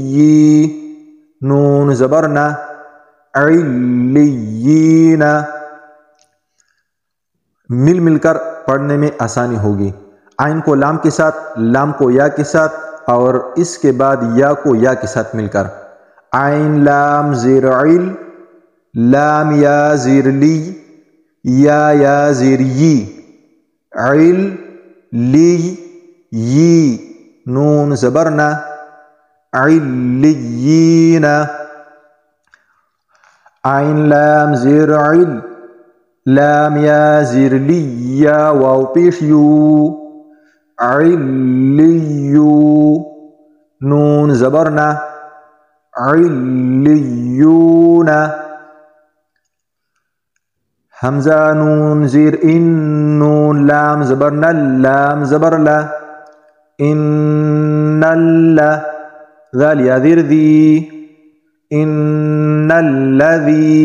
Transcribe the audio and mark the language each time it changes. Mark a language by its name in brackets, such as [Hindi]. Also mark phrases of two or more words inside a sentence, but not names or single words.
[Urdu] نون زبرنا، علیین۔ مل کر پڑھنے میں آسانی ہوگی۔ عین کو لام کے ساتھ، لام کو یا کے ساتھ، اور اس کے بعد یا کو یا کے ساتھ مل کر۔ عین لام زیر عل، لام یا زیر لی، یا زیر یی، عل لی یی۔ نون زبرنا، علیین۔ عین لام زیر عل، لام یا زیر لی، یا واو پیش یو، علیو۔ نون زبرنا، علیون۔ حمزہ نون زیر ان، نون لام زبر نل، لام زبر لا، ان لا۔ ذال یا زیر ذی، ان الذی۔